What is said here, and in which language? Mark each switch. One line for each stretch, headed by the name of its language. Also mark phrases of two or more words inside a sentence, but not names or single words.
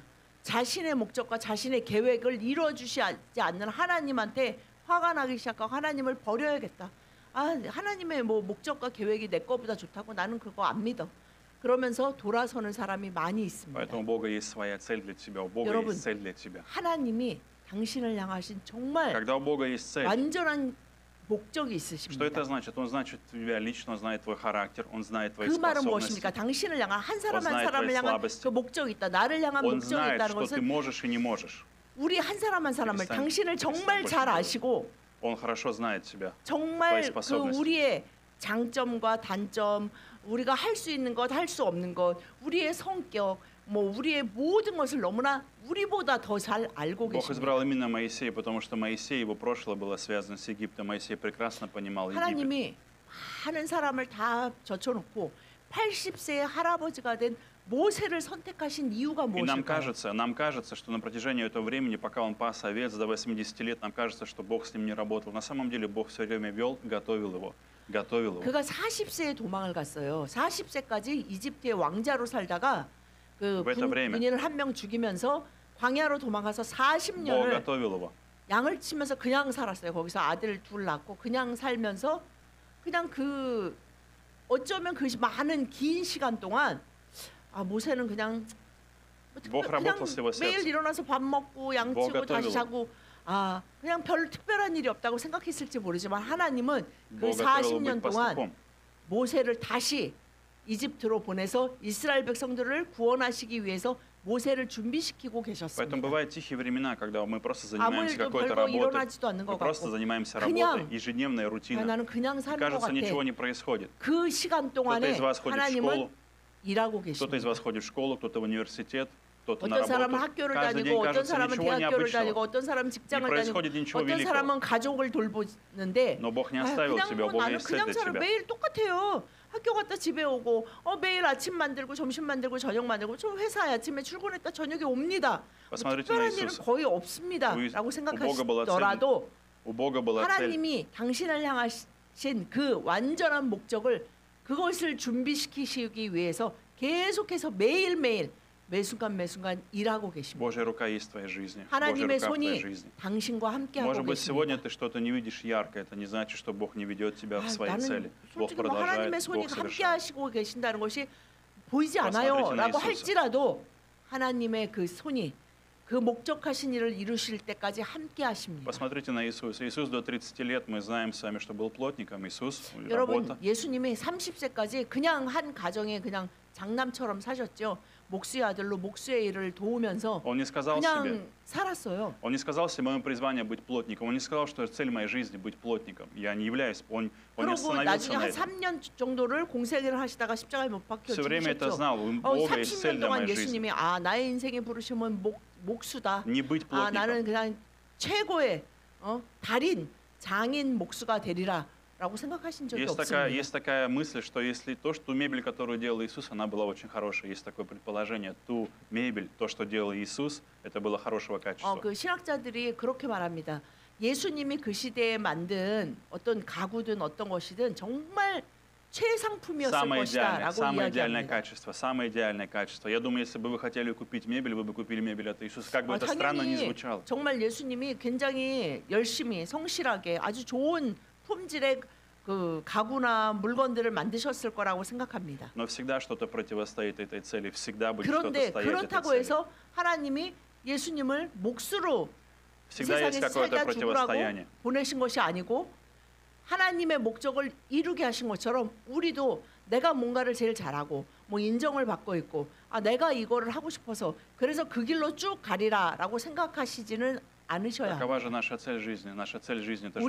Korean: 자신의 목적과 자신의 계획을 이루어주시지 않는 하나님한테 화가 나기 시작하고 하나님을 버려야겠다. 하나님의 뭐 목적과 계획이 내 거보다 좋다고 나는 그거 안 믿어. 그러면서 돌아서는 사람이 많이 있습니다.
Russian: Поэтому у Бога есть своя цель для тебя, у Бога
Korean: 여러분,
Russian: есть цель для тебя.
Korean: 하나님이 당신을 향하신 정말
Russian: Когда у Бога есть цель,
Korean: 완전한 목적이
Russian: что
Korean: 있으십니다.
Russian: это значит? Он знает тебя лично, он знает твой характер, он знает твои
Korean: 그 말은
Russian: способности.
Korean: 무엇입니까? 당신을 향한 한 사람 한
Russian: знает
Korean: 사람을
Russian: твои
Korean: 향한
Russian: слабости.
Korean: 그 목적이 있다. 나를 향한
Russian: Он
Korean: 목적이
Russian: знает,
Korean: 있다는
Russian: что ты
Korean: 것은
Russian: можешь и не можешь.
Korean: 우리 한 사람 한 사람을
Russian: перестань-
Korean: 당신을 정말
Russian: перестань
Korean: 잘
Russian: больше
Korean: 아시고
Russian: Он хорошо знает тебя.
Korean: 정말
Russian: твои
Korean: 그
Russian: способности.
Korean: 우리의 장점과 단점, 우리가 할 수 있는 것, 할 수 없는 것, 우리의 성격, 뭐 우리의 모든 것을 너무나 우리보다 더 잘 알고
Russian: Бог
Korean: 계십니다.
Russian: избрал именно Моисея, потому что Моисей, его прошлое было связано с Египтом. Моисей прекрасно понимал Египет.
Korean: 하나님이 많은 사람을 다 젖혀놓고 80세의 할아버지가 된 모세를 선택하신 이유가
Russian: И нам
Korean: 무엇일까요?
Russian: кажется, что на протяжении этого времени, пока он пас овец до 80 лет, нам кажется, что Бог с ним не работал. На самом деле Бог все время вел, готовил его.
Korean: 그가 40세에 도망을 갔어요. 40세까지 이집트의 왕자로 살다가 그
Russian: В это время.
Korean: 군인을 한 명 죽이면서 광야로 도망가서
Russian: Бог
Korean: 40년을
Russian: готовил его.
Korean: 양을 치면서 그냥 살았어요. 거기서 아들 둘 낳고 그냥 살면서 그냥 그 어쩌면 그 많은 긴 시간 동안 모세는 그냥
Russian: Бог работал с его
Korean: 매일
Russian: сердцем.
Korean: 일어나서 밥 먹고 양
Russian: Бог
Korean: 치고 다시
Russian: готовил.
Korean: 자고 그냥 별 특별한 일이 없다고 생각했을지 모르지만 하나님은 그
Russian: Бог готовил его
Korean: 40년
Russian: быть
Korean: 동안
Russian: пастухом.
Korean: 모세를 다시 이집트로 보내서 이스라엘 백성들을 구원하시기 위해서 모세를 준비시키고
Russian: Поэтому
Korean: 계셨습니다.
Russian: бывают тихие времена, когда мы просто
Korean: 아무
Russian: занимаемся
Korean: 일도
Russian: какой-то
Korean: 별거
Russian: работой.
Korean: 일어나지도 않는
Russian: Мы
Korean: 것
Russian: просто
Korean: 같고
Russian: занимаемся
Korean: 그냥
Russian: работой, ежедневная рутина.
Korean: 나는 그냥
Russian: И
Korean: 사는 것
Russian: кажется, ничего
Korean: 같아.
Russian: не происходит.
Korean: 그 시간
Russian: Кто-то
Korean: 동안에
Russian: из вас ходит в
Korean: 하나님은
Russian: школу,
Korean: 일하고
Russian: кто-то из
Korean: 계십니다.
Russian: вас ходит в школу, кто-то в университет, кто-то на
Korean: 어떤 사람은
Russian: работу.
Korean: 학교를
Russian: Каждый
Korean: 다니고
Russian: день
Korean: 어떤
Russian: кажется
Korean: 사람은
Russian: ничего
Korean: 대학교를 다니고
Russian: необычного.
Korean: 어떤 사람은
Russian: Не
Korean: 직장을 다니고
Russian: происходит ничего
Korean: 어떤
Russian: великого.
Korean: 사람은 가족을 돌보는데
Russian: Но Бог не оставил тебя, у
Korean: 그냥
Russian: Бога
Korean: 나는
Russian: есть цель
Korean: 그냥
Russian: для
Korean: 살아
Russian: тебя.
Korean: 매일 똑같아요. 학교 갔다 집에 오고 매일 아침 만들고 점심 만들고 저녁 만들고 저 회사에 아침에 출근했다 저녁에 옵니다.
Russian: Посмотрите на
Korean: 특별한 일은
Russian: Иисуса.
Korean: 거의 없습니다. 우- 라고
Russian: Бога была цель.
Korean: 생각하시더라도
Russian: У Бога была цель.
Korean: 하나님이 당신을 향하신 그 완전한 목적을 그것을 준비시키시기 위해서 계속해서 매일매일 매순간 매순간 일하고 계십니다.
Russian: Божья рука есть в твоей жизни. Божья
Korean: 하나님의
Russian: рука в твоей
Korean: 손이
Russian: жизни.
Korean: 당신과 함께하고
Russian: Может быть, сегодня
Korean: 계십니다.
Russian: ты что-то не видишь ярко. Это не значит, что Бог не ведет тебя в свои
Korean: 나는
Russian: цели. Бог
Korean: 솔직히 뭐 하나님의
Russian: продолжает,
Korean: 손이
Russian: Бог
Korean: 함께
Russian: совершает.
Korean: 하시고 계신다는 것이 보이지
Russian: Посмотрите
Korean: 않아요
Russian: на
Korean: 라고
Russian: Иисуса.
Korean: 할지라도 하나님의 그 손이 그 목적하신 일을 이루실 때까지 함께 하십니다.
Russian: Посмотрите на Иисуса. Иисус до 30 лет, мы знаем с вами, что был плотником. Иисус,
Korean: 여러분
Russian: работа.
Korean: 예수님이 30세까지 그냥 한 가정에 그냥 장남처럼 사셨죠. 목수의 아들로 목수의 일을 도우면서
Russian: Он не сказал себе,
Korean: 그냥 살았어요.
Russian: Он не сказал себе, мое призвание быть плотником. Он не сказал, что цель моей жизни быть плотником. Я не являюсь. Он не
Korean: 그리고
Russian: остановился
Korean: 나중에
Russian: на
Korean: 한
Russian: этом.
Korean: 3년 정도를 공생애를 하시다가 십자가에 못 박혀
Russian: Все время это
Korean: 죽으셨죠.
Russian: знал. У Бога есть цель
Korean: 30년
Russian: для
Korean: 동안
Russian: моей жизни.
Korean: 예수님이 나의 인생의 부르심은 목수다.
Russian: Не быть плотником.
Korean: 나는 그냥 최고의 달인, 장인 목수가 되리라라고 생각하신 적이 없습니다.
Russian: Есть такая мысль, что если то, что ту мебель, которую делал Иисус, она была очень хорошая. Есть такое предположение, ту мебель, то, что делал Иисус, это было хорошего качества.
Korean: 그 신학자들이 그렇게 말합니다. 예수님이 그 시대에 만든 어떤 가구든 어떤 것이든 정말 최상품이었을 것이다라고
Russian: самое идеальное
Korean: 이야기합니다.
Russian: качество, самое идеальное качество. Я думаю, если бы вы хотели купить мебель, вы бы купили мебель от Иисуса. Как бы это странно ни
Korean: 당연히
Russian: звучало.
Korean: 정말 예수님이 굉장히 열심히 성실하게 아주 좋은 품질의 그 가구나 물건들을 만드셨을 거라고 생각합니다.
Russian: Но всегда что-то противостоит этой цели, всегда будет что-то
Korean: 그런데
Russian: стоять этой
Korean: 그렇다고
Russian: цели.
Korean: 해서 하나님이 예수님을 목수로
Russian: Всегда есть
Korean: 세상에
Russian: какое-то
Korean: 살다 죽으라고
Russian: противостояние.
Korean: 보내신 것이 아니고 하나님의 목적을 이루게 하신 것처럼 우리도 내가 뭔가를 제일 잘하고 뭐 인정을 받고 있고 내가 이거를 하고 싶어서 그래서 그 길로 쭉 가리라라고 생각하시지는 않으셔야 합니다.
Russian: Какова же наша цель жизни? Наша цель жизни это жить